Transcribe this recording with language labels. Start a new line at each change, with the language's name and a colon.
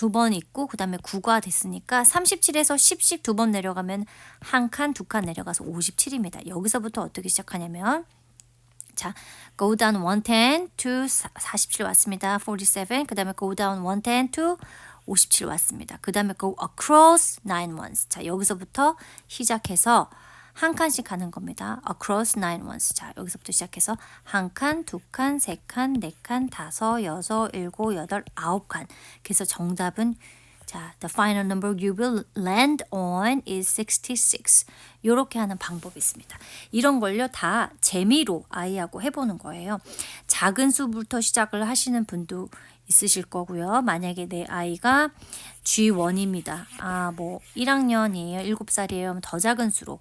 Korean: 두 번 있고 그 다음에 9가 됐으니까 37에서 10씩 두 번 내려가면 한 칸, 두 칸 내려가서 57입니다. 여기서부터 어떻게 시작하냐면 자,
English: go down 110 to 47
Korean: 왔습니다. 47. 그 다음에
English: go down 110 to 57
Korean: 왔습니다. 그 다음에
English: go across 9 ones.
Korean: 자, 여기서부터 시작해서 한 칸씩 가는 겁니다.
English: across 9 ones.
Korean: 자, 여기서부터 시작해서 한 칸, 두 칸, 세 칸, 네 칸, 다섯, 여섯, 일곱, 여덟, 아홉 칸. 그래서 정답은 자,
English: the final number you will land on is 66.
Korean: 이렇게 하는 방법이 있습니다. 이런 걸요 다 재미로 아이하고 해보는 거예요. 작은 수부터 시작을 하시는 분도 있으실 거고요. 만약에 내 아이가 G1입니다. 뭐 1학년이에요. 7살이에요. 더 작은 수로.